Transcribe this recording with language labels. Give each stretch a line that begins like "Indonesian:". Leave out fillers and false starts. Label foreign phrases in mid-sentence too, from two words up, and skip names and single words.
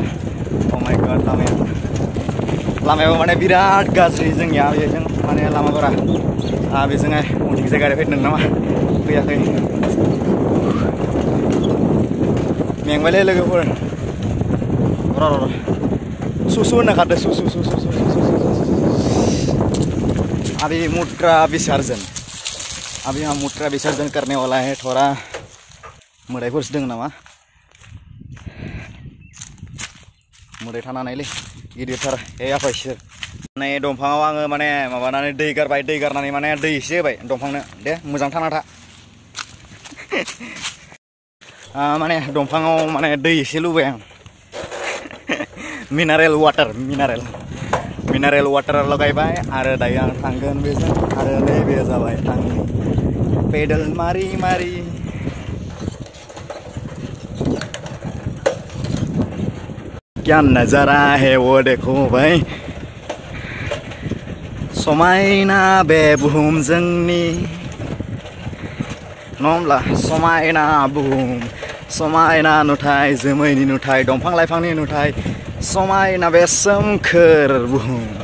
English: oh my god,
Bodo: लामायाव माने बिराद गाज्रि जोंनिया बेजों माने लामाफोरा बेजोंहाय उनथिंजाय गारि फैदों नामा फैयाखै। मेंबायलै लोगोफोर, र' सुसु होनना खारदो सुसु।
Hindi: अभी मूत्र विसर्जन करने वाला है।
Bodo: थोड़ा मोदायफोरसो दङ नामा, मोदाय थानानैलै गिदिरथार आफा इसोर। माने दंफाङाव आङो माने माबानानै दै गारबाय, दै गारनानै माने दै एसे होबाय दंफांनो। दे मोजां थाना था। माने दंफाङाव माने दै एसे लुबाय आं।
English: mineral water
Bodo: लगायबाय आरो दायो आं थांगोन बेजों। आरो नैबे जाबाय आंनि पेडेल मारि
Hindi: क्या नजारा है वो देखो भाई।
Bodo: समायना बे बुहुम जोंनि नङा होमब्ला, समायना बुहुम, समायना नुथाय, जोमैनि नुथाय, दंफां लाइफांनि नुथाय, समायना बे सोमखोर बुहुम।